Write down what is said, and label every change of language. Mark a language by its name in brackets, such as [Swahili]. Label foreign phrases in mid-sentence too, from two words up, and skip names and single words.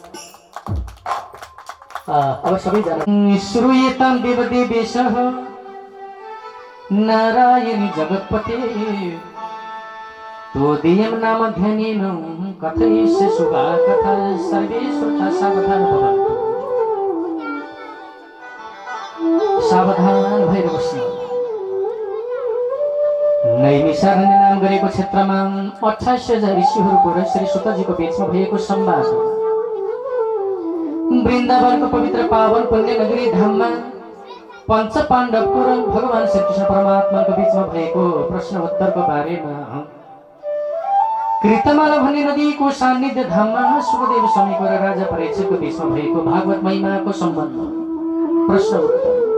[Nepali] अब सबैजना [Sanskrit] श्रूयतां देवदेवेशः नारायणी जगत्पते तोदीयं नाम ध्यानेन कथयिष्ये शुभा कथा सर्वे श्रोता सावधान भवन्तु। [Nepali] सावधान भएर बस्नु। नैमिषारण्य नाम गरेको क्षेत्रमा 28,000 ऋषिहरूको र श्री सुतजीको बीचमा भएको संवाद। वृन्दावनको पवित्र पावन पुण्य नगरी धाममा पंच पाण्डवको र भगवान श्रीकृष्ण परमात्माको बीचमा भएको प्रश्न उत्तरको बारेमा कृतमाला भन्ने नदीको सान्निध्य धाममा सुखदेव स्वामीको र राजा परीक्षितको बीचमा भएको भागवत महिमाको सम्बन्ध प्रश्न उत्तर।